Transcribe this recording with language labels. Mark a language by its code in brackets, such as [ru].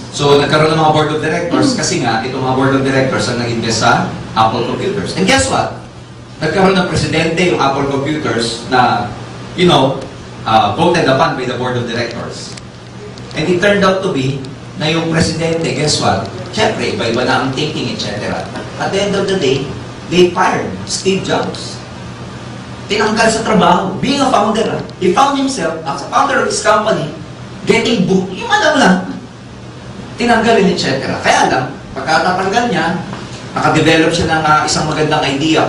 [tl] So, nagkaroon ng mga board of directors kasi nga, itong mga board of directors ang nag-invest sa Apple computers. [en] And guess what? [tl] Nagkaroon ng presidente yung Apple computers na, [en] voted upon by the board of directors. And it turned out to be [tl] na yung presidente, [en] guess what? [tl] Siyempre, iba-iba na ang [en] thinking, etc. At the end of the day, they fired Steve Jobs. [tl] Tinanggal sa trabaho. [en] Being a founder, he found himself as a founder of his company, getting booked. [tl] Yung lang. Tinanggalin, etc. Kaya lang, pagkatatanggal niya, nakadevelop siya ng isang magandang idea.